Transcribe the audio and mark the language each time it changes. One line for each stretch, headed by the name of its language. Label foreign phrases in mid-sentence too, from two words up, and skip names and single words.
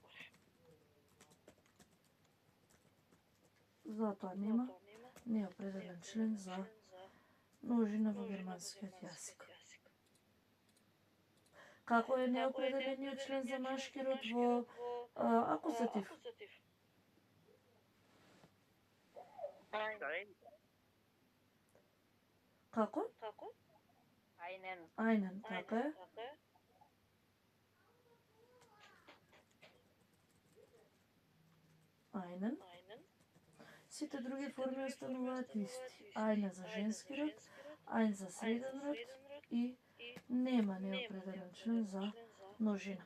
Macedonian: Затоа нема неопределен член за множина во германскиот јазик. Како е неопределениот член за машки род во акузатив?
German: Ein.
Macedonian: Како?
German: Einen. Einen,
Macedonian: така е. Einen. Сите други форми остануваат исти. Eine за женски род, ein за среден род и нема неопределен член за множина.